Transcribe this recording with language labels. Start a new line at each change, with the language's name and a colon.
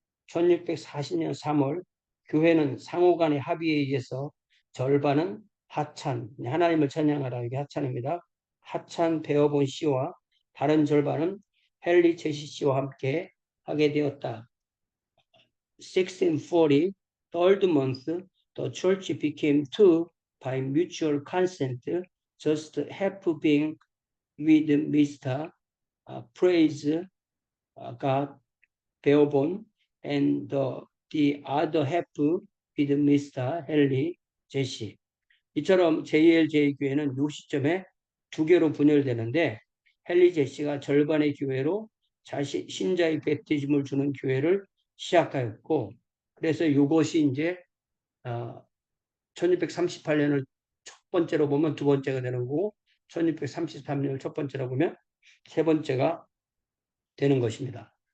Korean: 1640년 3월 교회는 상호 간의 합의에 의해서 절반은 하찬, 하나님을 찬양하라 이게 하찬입니다. 하찬 베어본 씨와 다른 절반은 헨리 제시 씨와 함께 하게 되었다.
English: 1640, third month, the church became two by mutual consent, just half being with Mr. Praise God, 베어본, and the other half with Mr.
Korean: 헨리 제시. 이처럼 JLJ 교회는 이 시점에 두 개로 분열되는데 헨리 제시가 절반의 교회로 신자의 베프티즘을 주는 교회를 시작하였고 그래서 이것이 이제 1638년을 첫 번째로 보면 두 번째가 되는 거고 1633년을 첫 번째로 보면 세 번째가 되는 것입니다.